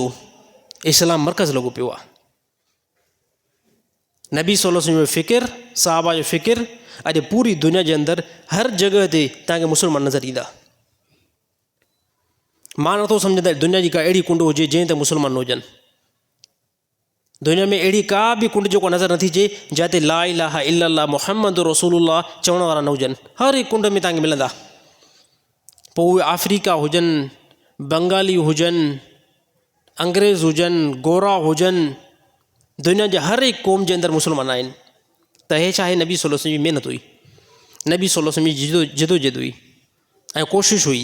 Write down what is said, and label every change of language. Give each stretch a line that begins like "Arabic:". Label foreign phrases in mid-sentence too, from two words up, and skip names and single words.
Sindhi: इस्लाम मर्कज़ लॻो पियो आहे। नबी
Arabic: صلى الله عليه وسلم
Sindhi: जो फ़िकिर, साहबा जो फ़िकिर, अॼु पूरी दुनिया जे अंदरि हर जॻह ते तव्हांखे मुस्लमान नज़र ईंदा। मां नथो सम्झां त दुनिया जी का अहिड़ी कुंड हुजे जंहिं ते मुस्लमान न हुजनि। दुनिया में अहिड़ी का बि कुंड जेको नज़र नथी अचे जिते
Arabic: لا إله إلا الله محمد رسول الله
Sindhi: चवण वारा न हुजनि। हर हिकु कुंड में तव्हांखे मिलंदा। पोइ उहे अफ्रीका हुजनि, बंगाली हुजनि, अंग्रेज़ हुजनि, गोरा हुजनि, दुनिया जे हर हिकु क़ौम जे अंदरि मुस्लमान आहिनि। त हे छा आहे? नबी
Arabic: صلى الله عليه وسلم
Sindhi: जी महिनत हुई, नबी
Arabic: صلى الله عليه وسلم
Sindhi: जी जिदोजहद हुई ऐं कोशिशि हुई।